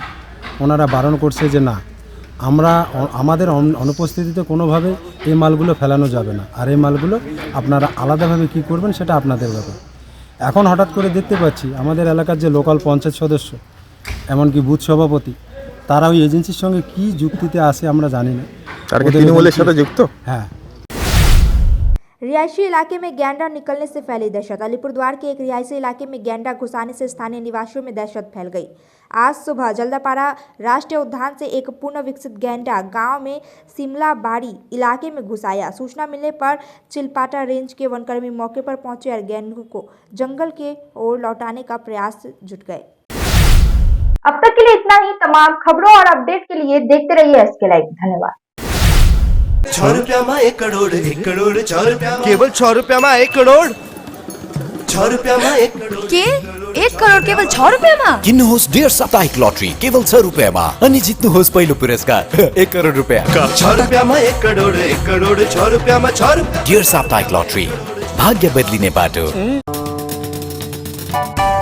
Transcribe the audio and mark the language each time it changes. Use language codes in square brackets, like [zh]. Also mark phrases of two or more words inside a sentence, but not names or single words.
[bn] ওনারা বারণ করছে যে না, আমাদের অনুপস্থিতিতে কোনোভাবে এই মালগুলো ফেলানো যাবে না, আর এই মালগুলো আপনারা আলাদাভাবে কি করবেন সেটা আপনাদের ব্যাপার। এখন হঠাৎ করে দেখতে পাচ্ছি আমাদের এলাকার যে লোকাল পঞ্চায়েত সদস্য এমনকি বুথ সভাপতি তারা ওই এজেন্সির সঙ্গে কি যুক্তিতে আসে আমরা জানি না। তার কি তৃণমূলের সাথে যুক্ত? হ্যাঁ। [hi] रिहायशी इलाके में गैंडा निकलने से फैली दहशत। अलीपुरद्वार के एक रिहायशी इलाके में गैंडा घुसाने से स्थानीय निवासियों में दहशत फैल गई। आज सुबह जल्दापाड़ा राष्ट्रीय उद्यान से एक पूर्ण विकसित गैंडा गांव में सिमला बाड़ी इलाके में घुस आया। सूचना मिलने पर चिलपाटा रेंज के वनकर्मी मौके पर पहुंचे और गैंडे को जंगल के ओर लौटाने का प्रयास जुट गए। अब तक के लिए इतना ही। तमाम खबरों और अपडेट के लिए देखते रहिए SK लाइव। धन्यवाद। 6 रुपया में 1 करोड़ 1 करोड़ 6 रुपया केवल 6 रुपया में 1 करोड़ 6 रुपया में 1 करोड़ के 1 करोड़ केवल 6 रुपया में [ne] किन्नुहोस् डेढ साप्ताहिक लटरी केवल 6 रुपैयाँमा अनि जित्नुहोस् पहिलो पुरस्कार 1 करोड रुपैयाँ। [hi] 6 रुपया में 1 करोड़ 6 रुपया में 6 रुपया [ne] डेढ साप्ताहिक लटरी भाग्य बदलिने बाटो।